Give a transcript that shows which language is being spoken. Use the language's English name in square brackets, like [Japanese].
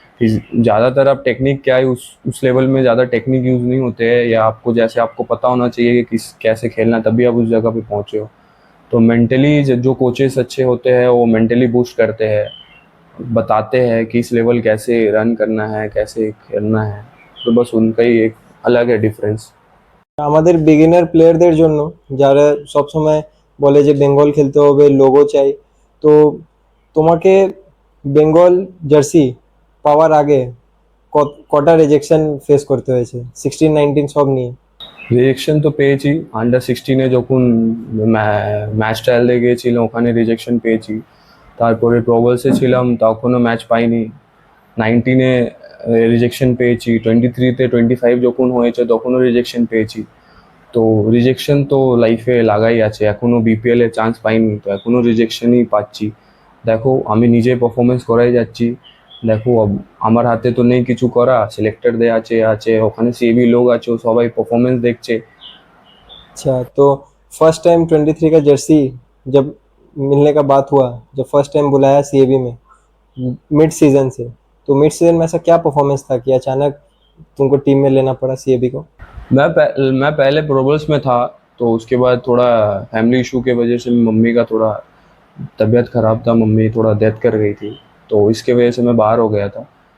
[Hindi] फिर ज़्यादातर आप टेक्निक क्या है, उस लेवल में ज़्यादा टेक्निक यूज़ नहीं होते हैं, या आपको जैसे आपको पता होना चाहिए कि किस कैसे खेलना है, तभी आप उस जगह पे पहुँचे हो। तो मेंटली जो कोचेस अच्छे होते हैं वो मेंटली बूस्ट करते हैं, बताते हैं कि इस लेवल कैसे रन करना है, कैसे खेलना है। तो बस उनका ही एक अलग है डिफरेंस। [Bangla] আমাদের বিগিনার প্লেয়ারদের জন্য, যারা সবসময় বলে যে বেঙ্গল খেলতে হবে, লোগো চাই, তো তোমাকে বেঙ্গল জার্সি পাওয়ার আগে কটা রিজেকশন ফেস করতে হয়েছে 16-19 সব নিয়ে? রিজেকশন তো পেয়েছি। আন্ডার 16-এ যখন ম্যাচ ট্রায়াল দিয়ে গিয়েছিলাম, ওখানে রিজেকশন পেয়েছি। তারপরে প্রবলসে ছিলাম, তখনও ম্যাচ পাইনি। 19-এ রিজেকশন পেয়েছি। 23-তে 25 যখন হয়েছে তখনও রিজেকশন পেয়েছি। তো রিজেকশন তো লাইফে লাগাই আছে, এখনও বিপিএলে চান্স পাইনি তো এখনও রিজেকশনই পাচ্ছি। দেখো, আমি নিজে পারফরমেন্স করাই যাচ্ছি। দেখো, আমার হাতে তো নেই কিছু করা, সিলেক্টরদের আছে আছে ওখানে সিএবি লোক আছে, ও সবাই পারফরমেন্স দেখছে। [Hindi] अच्छा, तो फर्स्ट टाइम 23 का जर्सी जब मिलने का बात हुआ, जब फर्स्ट टाइम बुलाया सीएबी में मिड सीजन से, तो मिड सीजन में ऐसा क्या परफॉर्मेंस था कि अचानक तुमको टीम में लेना पड़ा सीएबी को? मैं पहले प्रोबल्स में था, तो उसके बाद थोड़ा फैमिली इशू के वजह से मम्मी का थोड़ा तबीयत ख़राब था, मम्मी थोड़ा डेथ कर गई थी, तो इसके वजह से मैं बाहर हो गया था।